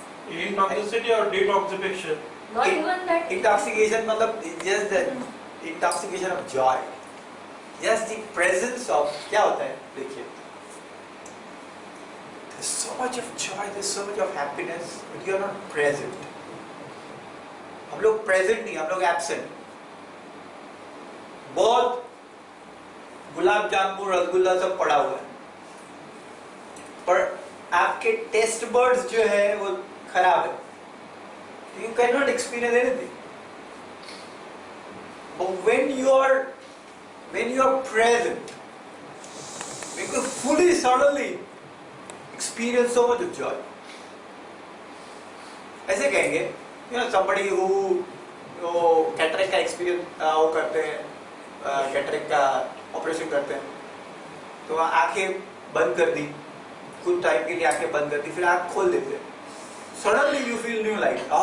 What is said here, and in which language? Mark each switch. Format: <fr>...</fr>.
<en>Intoxicity or detoxification? not even that. Intoxication मतलब just the intoxication of joy, just the presence of,</en> <hi>क्या होता है देखिए,</hi> <en>there's so much of joy, there's so much of happiness, but you are not present.</en> <hi>हम लोग present नहीं, हम लोग absent। बहुत गुलाब जामुन रसगुल्ला सब पड़ा हुआ है, पर आपके टेस्ट बर्ड्स जो है वो खराब है।</hi> <en>You cannot experience anything. But when you are present, you can fully, suddenly experience so much of joy.</en> <hi>ऐसे कहेंगे,</hi> <en>you know, somebody who</en> <hi>cataract का एक्सपीरियंस वो करते हैं, कैटरेक्ट का ऑपरेशन करते हैं, तो आंखें बंद कर दी, कुछ टाइम के लिए आंखें बंद कर दी, फिर आंख खोल देते हैं,</hi> <en>Suddenly you feel new light.</en>